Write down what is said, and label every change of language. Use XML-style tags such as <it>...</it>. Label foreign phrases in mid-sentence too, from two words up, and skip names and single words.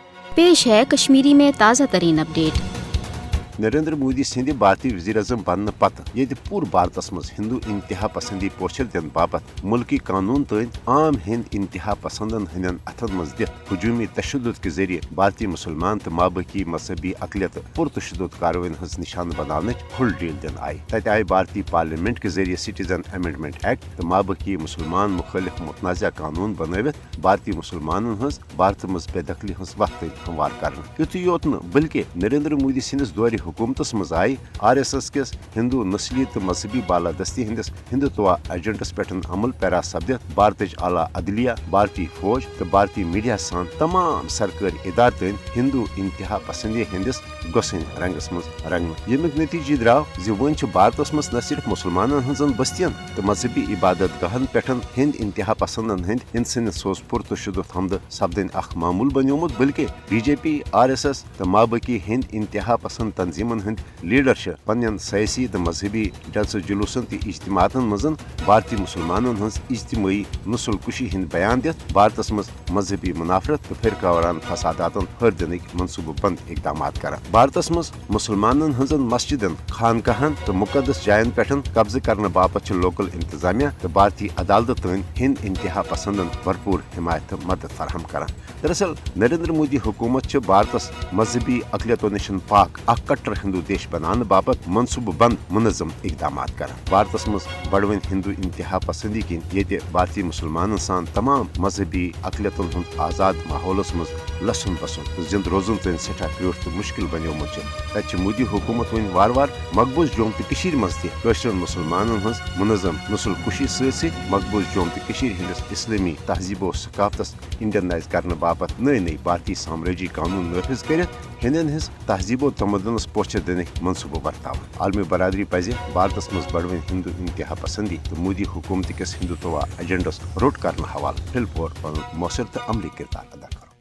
<hi>पेश है कश्मीरी में ताज़ा तरीन अपडेट।</hi> <ks>नरेंद्र मोदी सिंध भारतीय वजीर अजम बनने पत ये पूरे भारत मज हिंदू इंतहा पसंदी पोचर दिन बाबत मुल्की कानून तन आम हिंद इंतहा पसंदन हंदन अथन मज दित हजूमी तशद्दुद के जरिए भारतीय मुसलमान तो माबकी मजहबी अकलियत पुरतशद्दुद कार्रवाइन हज निशान बनाने फुल डील दिन आई। तत आई भारतीय पार्लियामेंट के जरिए</ks> <en>citizen amendment act</en> <ks>तो माबकी मुसलमान मुखालिफ मुतनाज़ा कानून बनवित भारतीय मुसलमान हज भारत मज बेदखली हज वक्त हमवार कर। युत योत बल्कि नरेंद्र मोदी सिंदिस दौर हुकूमत मज आई RSS किस हिंदू नस्ली तो मजहबी बालादस्ती हंदिस हिंदुत्व एजेंडस पे अमल पैरा सपदित भारत आला अदलिया, भारतीय फौज तो भारतीय मीडिया सान तमाम सरकारी इदार हिंदू इंतहा पसंदी हंदिस गोसन रंगस मज रंग। यमुक नतीजे द्राव वन भारत मज न सिर्फ मुसलमान हजन बस्तियन तो मजहबी इबादत गहन पे हिंद इंतहा पसंदन हंद इंसान सोस पुरतशद्दुद हमद सपदन अख मामूल बनियोमुत बल्कि BJP RSS तो माबकी हिंद इंतहा पसंद तंजीमन हंद लीडर पन्न सियासी तो मजहबी जलसो जुलूसन तो इज्तिमातन मजन भारतीय मुसलमान हज इज्तिमाई नस्ल कुशी हंद बयान दित भारत मज मजहबी मुनाफरत तो फिरका वरान फसादातन हर दिन मनसूबह बंद इकदाम कर। भारत मज मुसलमान हजन मस्जिदन, खानकाहन तो मुकदस जायन पे कब्जे करने बापत लोकल इंतजामिया तो भारतीय अदालत तन हिंद इंतहा पसंदन भरपूर हिमायत मदद फराहम कर। दरअसल नरेंद्र मोदी हुकूमत भारत मजहबी अकलियतों निशन पाक अख कट्टर हिंदू देश बनाने बापत मनसूबह बंद मुनज़म इकदाम कर। भारत मज बड़वन हिंदू इंतहा पसंदी किन ये भारतीय मुसलमान सान तमाम मजहबी अकलियतन हंद आजाद माहौलस मज लसन बसन जिंद रोजन तन सठा क्रोट तो मुश्किल बनियोमुत तत मोदी हुकूमत वन वार वार मकबूज जोम तो मज तशर मुसलमान हज मुनज़म नस्ल कुशी सत मकबूज जोम तो हंदिस इस्लामी तहजीब सकाफतस इंडियनाइज करने बापत नई नई भारतीय साम्राज्य कानून नाफिज कर हिंदन हज तहजीब तमदनस पोचर दिन मनसूबह बरताव। आलमी बरादरी पज भारत मज बड़वन हिंदू इंतहा पसंदी तो मोदी हुकूमत किस हिंदुत्व एजेंडस रोट कर हवाल फिल पौर मौसर तो अमली किरदार अदा।</ks>